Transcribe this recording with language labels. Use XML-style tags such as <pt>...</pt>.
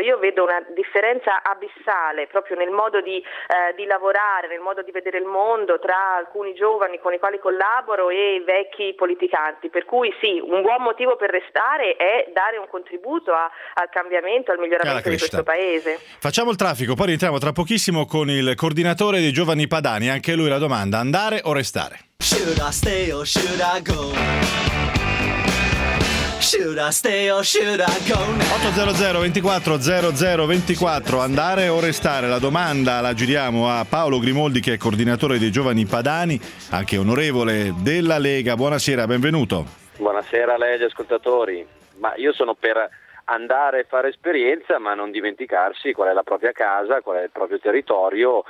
<it>Io vedo una differenza abissale proprio nel modo di lavorare, nel modo di vedere il mondo, tra alcuni giovani con i quali collaboro e i vecchi politicanti, per cui sì, un buon motivo per restare è dare un contributo al cambiamento, al miglioramento di questo paese. Facciamo il traffico, poi rientriamo tra pochissimo con il coordinatore dei Giovani Padani, anche lui la domanda: andare o restare?</it> <en>Should I stay or should I go? Should I stay or should I go now?</en> <it>800 24 00 24, andare o restare? La domanda la giriamo a Paolo Grimoldi, che è coordinatore dei Giovani Padani, anche onorevole della Lega. Buonasera, benvenuto. Buonasera a lei, agli ascoltatori. Ma io sono per andare e fare esperienza, ma non dimenticarsi qual è la propria casa, qual è il proprio territorio.</it>